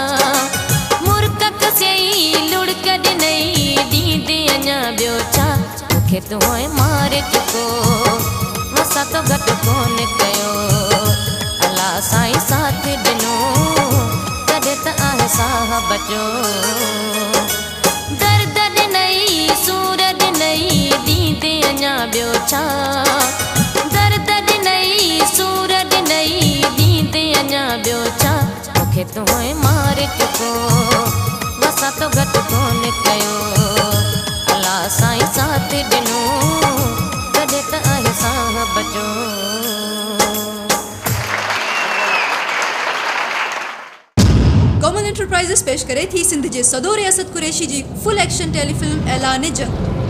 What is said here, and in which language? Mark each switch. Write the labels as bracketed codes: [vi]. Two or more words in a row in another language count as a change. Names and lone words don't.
[sd] लुड़क ॾिनई दींदे अञा ॿियो छा। मूंखे तूं मारे चुको वसा तो घटि कोन कयो। अला साईं साथ ॾिनो तॾहिं त आहे साह बचो। दर्द नहीं सूरज नहीं दींदे अञा ॿियो छा। दर्द नहीं सूरज नहीं दींदे अञा ॿियो छा। मूंखे तूं मारे चुको वसा तो घटि कोन कयो। अला साईं साथ ॾिनो तॾहिं त आहे साह बचो। कॉमन एंटरप्राइजेस पेश करे थी सिंध जे सदो रियासत कुरैशी जी [en] full action telefilm [sd] ऐलान जंग।